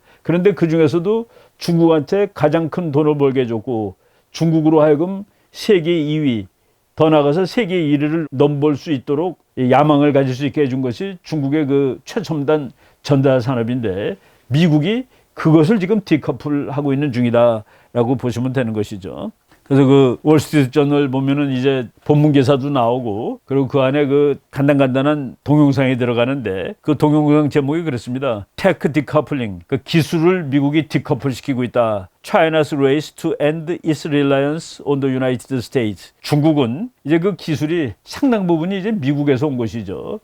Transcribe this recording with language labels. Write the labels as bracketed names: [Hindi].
[Korean] 그런데 그 중에서도 중국한테 가장 큰 돈을 벌게 해줬고 중국으로 하여금 세계 2위, 더 나아가서 세계 1위를 넘볼 수 있도록 야망을 가질 수 있게 해준 것이 중국의 그 최첨단 전자 산업인데 미국이 그것을 지금 디커플하고 있는 중이다라고 보시면 되는 것이죠. 그래서 그 월스트리트저널 보면은 이제 본문 기사도 나오고 그리고 그 안에 그 간단한 동영상이 들어가는데 그 동영상 제목이 그렇습니다. 테크 디커플링, 그 기술을 미국이 디커플 시키고 있다. [English] China's race to end its reliance on the United States. [Korean] 중국은 이제 그 기술이 상당 부분이 이제 미국에서 온 것이죠.